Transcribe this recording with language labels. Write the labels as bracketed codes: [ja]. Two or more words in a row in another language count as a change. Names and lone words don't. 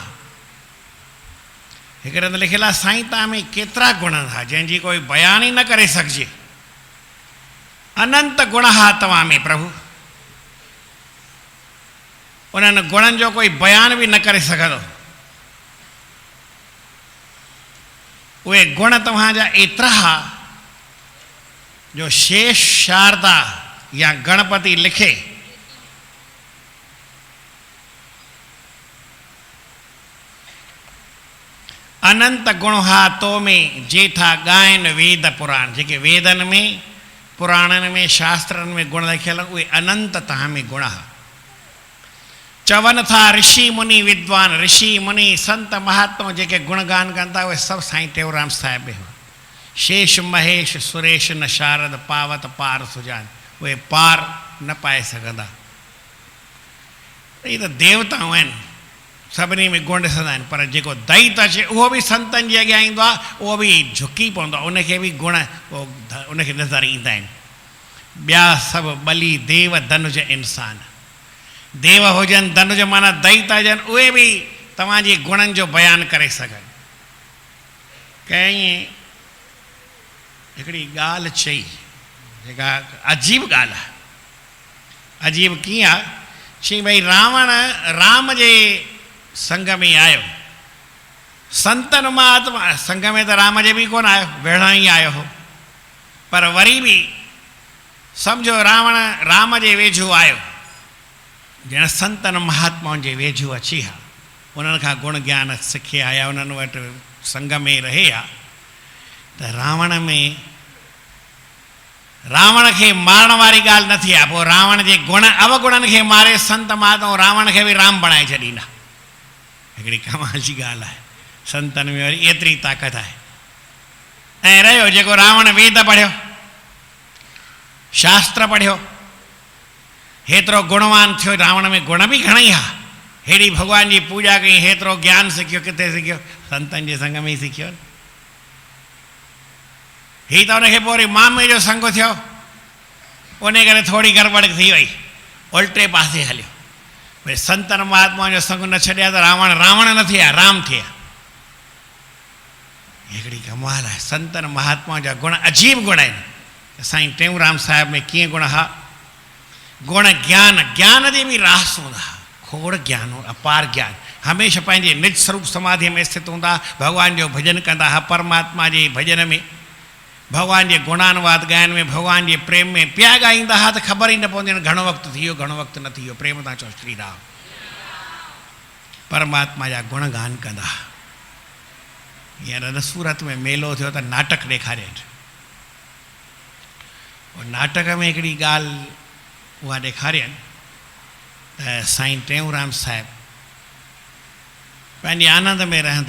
[sd] हिकिड़े हंधि लिखियलु आहे साईं तव्हां में केतिरा गुण हा जंहिंजी कोई बयान ई न करे सघिजे। अनंत गुण हा तव्हां में प्रभु, उन्हनि गुणनि जो कोई बयान बि न करे सघंदो। उहे गुण तव्हांजा एतिरा हा जो शेष शारदा या गणपति लिखे अनंत गुण हा तो में जेठा गायन वेद पुराण। जेके वेदन में पुराणनि में शास्त्रनि में गुण लिखियल उहे अनंत तव्हां में गुण हा। चवनि था ऋषि मुनि विद्वान, ऋषि मुनि संत महात्मा जेके गुणगान कनि था उहे सभु साईं टेऊंराम साहिब में हुआ। [hi] शेष महेश सुरेश न शारद पावत पार सुजान, [sd] उहे पार न पाए सघंदा। इहे त देवताऊं आहिनि, सभिनी में गुण ॾिसंदा आहिनि, पर जेको दैत अचे उहो बि संतनि जे अॻियां ईंदो आहे, उहो बि झुकी पवंदो आहे, उनखे बि गुण उनखे नज़र ईंदा आहिनि। ॿिया सभु बली देव धनुज इंसान, देव हुजनि धनुज माना दैत हुजनि, उहे बि तव्हांजे गुणनि जो बयानु करे सघनि। कंहिं हिकिड़ी ॻाल्हि चई जेका अजीब ॻाल्हि आहे। अजीब कीअं आहे? चई भई रावण राम जे संग में आयो, संतनि महात्मा संग में त राम जे बि कोन आयो, वेढ़ा ई आयो हो, पर वरी बि सम्झो रावण राम जे वेझो आयो, ॼण संतनि महात्माउनि जे वेझो अची हा, उन्हनि खां गुण ज्ञान सिखे आया, उन्हनि वटि संग में रहे हा, त रावण में रावण खे मारण वारी ॻाल्हि न थी आहे। पोइ रावण जे गुण अवगुणनि खे मारे संत महात्मा रावण खे बि राम बणाए छॾींदा। हिकिड़ी कमाल जी ॻाल्हि आहे, संतनि में वरी एतिरी ताक़त आहे। ऐं रहियो जेको रावण वेद पढ़ियो, शास्त्र पढ़ियो, हेतिरो गुणवान थियो, रावण में गुण बि घणेई हा, हेड़ी भॻवान जी पूॼा कई, हेतिरो ज्ञान सिखियो, किथे सिखियो? संतनि जे संग में ई सिखियो। हीअ त हुनखे पोइ वरी मामे जो संग थियो, उन करे थोरी गड़बड़ थी वई, उल्टे पासे हलियो। भई संतनि महात्माउनि जो संग न छॾिया त रावण रावण न थिया, राम थिया। हिकिड़ी कमाल आहे, संतनि महात्माउनि जा गुण अजीब गुण आहिनि। साईं टेऊंराम साहिब में कीअं गुण हा? गुण ज्ञान, ज्ञान जी बि रास हूंदा, खोड़ ज्ञान हो, अपार ज्ञान। हमेशह पंहिंजे निज स्वरूप समाधि में स्थित हूंदा, भॻवान जो भॼन कंदा हा, परमात्मा जे भॼन में, भॻवान जे गुणानुवाद ॻाइण में, भॻवान जे प्रेम में पिया ॻाईंदा हुआ त ख़बर ई न पवंदी घणो वक़्तु थी वियो, घणो वक़्तु न थी वियो। प्रेम तां चओ श्री राम, परमात्मा जा गुण गान कंदा। हींअर न सूरत में मेलो थियो त नाटक ॾेखारियनि, नाटक में हिकिड़ी ॻाल्हि उहा ॾेखारियनि त साईं टेऊंराम साहिब पंहिंजे आनंद में रहंदा।